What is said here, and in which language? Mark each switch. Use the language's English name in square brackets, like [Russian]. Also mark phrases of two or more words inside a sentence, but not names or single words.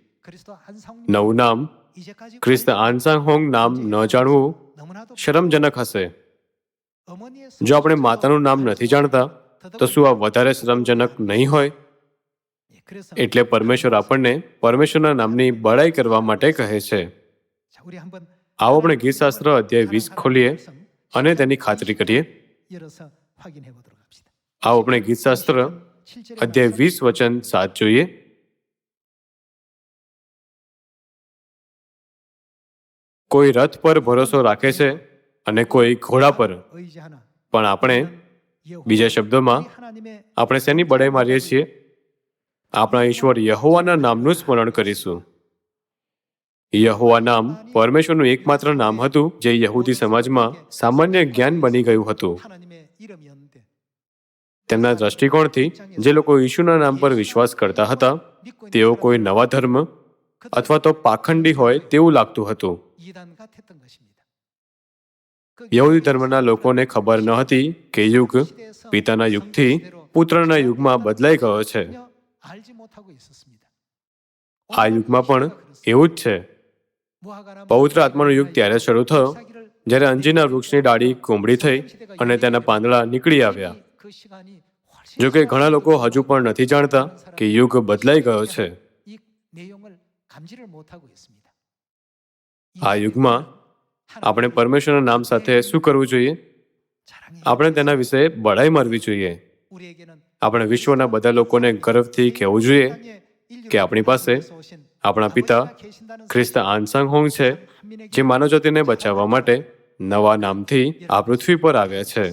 [Gujarati] નવું નામ ખ્રિસ્ત આનસાંગ હોંગ નામ ન જાણવું [Korean] 너무나도 [Gujarati] શરમજનક હશે. [Korean] 어머니의 [Gujarati] જો આપણે માતાનું નામ નથી જાણતા તો શું આ વધારે શરમજનક નહીં હોય? [Korean] 그래서 [Gujarati] એટલે પરમેશ્વર આપણને પરમેશ્વરના નામની બડાઈ કરવા માટે કહે છે. [Korean] 자, 우리 한번 [Gujarati] આવો આપણે ગીતશાસ્ત્ર અધ્યાય 20 ખોલીએ અને તેની ખાતરી કરીએ. [Korean] 열어서 확인해 보도록 합시다. [Gujarati] આવો આપણે ગીતશાસ્ત્ર અધ્યાય 20 વચન 7 જોઈએ. કોઈ રથ પર ભરોસો રાખે છે અને કોઈ ઘોડા પર, [Korean] 의지하나 [Gujarati] પણ આપણે, બીજા શબ્દોમાં, આપણે શેની બડાઈ મારીએ છીએ? આપણા ઈશ્વર યહોવાના નામનું સ્મરણ કરીશું. યહોવા નામ પરમેશ્વરનું એકમાત્ર નામ હતું જે યહૂદી સમાજમાં સામાન્ય જ્ઞાન બની ગયું હતું. [Korean] 하나님의 이름이었는데 [Gujarati] તેમના દ્રષ્ટિકોણથી જે લોકો ઈશુના નામ પર વિશ્વાસ કરતા હતા તેઓ કોઈ નવા ધર્મ અથવા તો પાખંડી હોય તેવું લાગતું હતું. [Korean] 이단 같았던 것입니다. [Gujarati] યહૂદી ધર્મના લોકોને ખબર ન હતી કે યુગ પિતાના યુગથી પુત્રના યુગમાં બદલાઈ ગયો છે. [Korean] 알지 못하고 있었습니다. [Gujarati] આ યુગમાં પણ એવું જ છે. પવિત્ર આત્માનો યુગ ત્યારે શરૂ થયો જ્યારે અંજીરના વૃક્ષની ડાળી કુંબળી થઈ અને તેના પાંદડા નીકળી આવ્યા. જો કે ઘણા લોકો હજુ પણ નથી જાણતા કે યુગ બદલાઈ ગયો છે. [Korean] 이 내용을 감지를 못하고 있습니다. [Gujarati] આ યુગમાં આપણે પરમેશ્વરના નામ સાથે શું કરવું જોઈએ? આપણે તેના વિશે બડાઈ મારવી જોઈએ. આપણે વિશ્વના બધા લોકોને ગર્વથી કહેવું જોઈએ કે આપણી પાસે આપણા પિતા ખ્રિસ્ત આનસાંગ હોંગ છે જે માનવજાતિને બચાવવા માટે નવા નામથી આ પૃથ્વી પર આવ્યા છે.